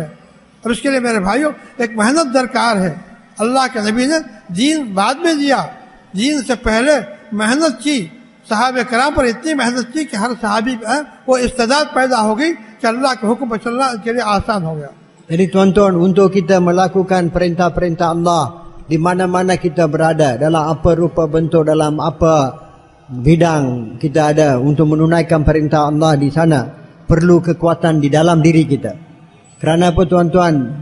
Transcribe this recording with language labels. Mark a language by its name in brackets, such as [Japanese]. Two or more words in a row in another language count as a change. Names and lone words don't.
[Urdu] اور اس کے لیے میرے بھائیوں ایک محنت درکار ہے۔ اللہ کے نبی نے دین بعد میں دیا، دین سے پہلے محنت کی. صحابۂ کرام پر اتنی محنت کی کہ ہر صحابی وہ استعداد پیدا ہو گئی کہ اللہ کے حکم پر چلنا کے لیے آسان ہو گیا. [Malay] Jadi tuan-tuan, untuk kita melakukan perintah-perintah Allah di mana-mana kita berada, dalam apa rupa bentuk, dalam apa bidang kita ada, untuk menunaikan perintah Allah di sana perlu kekuatan di dalam diri kita. Kerana apa tuan-tuan?